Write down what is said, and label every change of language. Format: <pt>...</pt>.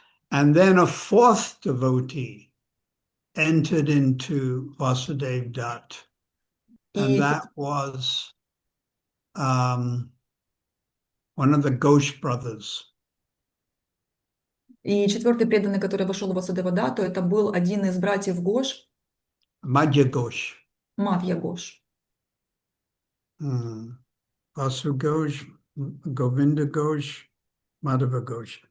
<en>And then a fourth devotee entered into Vasudev Dat. And</en> <ru>И,</ru> <en>that was one of the Ghosh brothers.</en> <ru>и четвертый преданный, который вошел в Васудева Дату, это был один из братьев Гош,</ru> <en>Madhya Ghosh.</en> <ru>Мадья Гош.</ru> <en>Vasu Ghosh, Govinda Ghosh, Madhava Ghosh.</en>